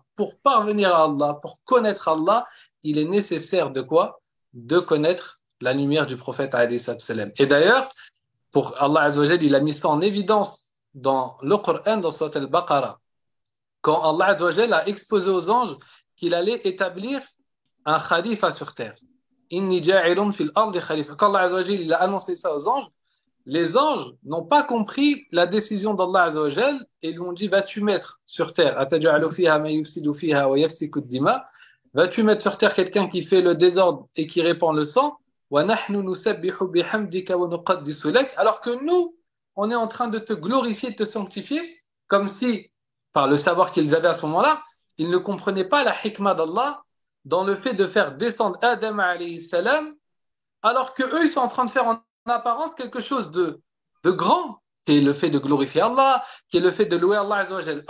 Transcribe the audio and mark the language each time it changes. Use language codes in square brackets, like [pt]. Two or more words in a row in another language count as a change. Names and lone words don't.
[fr] Pour parvenir à Allah, pour connaître Allah, il est nécessaire de quoi? De connaître la lumière du prophète [ar] عليه السلام. [fr] Et d'ailleurs, pour Allah [ar] عز وجل, [fr] il a mis ça en évidence dans le Coran, dans Surat al-Baqarah, quand Allah [ar] عز وجل [fr] a exposé aux anges qu'il allait établir un khalifa sur terre. [ar] إني جاعل في الأرض خليفة. [fr] Quand Allah [ar] عز وجل [fr] il a annoncé ça aux anges, les anges n'ont pas compris la décision d'Allah [ar] عز وجل [fr] et lui ont dit vas-tu mettre sur terre [ar] أتجعل فيها ما يفسد فيها ويسفك الدماء, [fr] vas-tu mettre sur terre quelqu'un qui fait le désordre et qui répand le sang, [ar] ونحن نسبح بحمدك ونقدس لك, [fr] alors que nous on est en train de te glorifier, de te sanctifier, comme si par le savoir qu'ils avaient à ce moment-là, ils ne comprenaient pas la hikmah d'Allah dans le fait de faire descendre Adam [ar] عليه السلام [fr] alors que eux ils sont en train de faire en apparence quelque chose de grand, qui est le fait de glorifier Allah, qui est le fait de louer Allah [ar] عز وجل.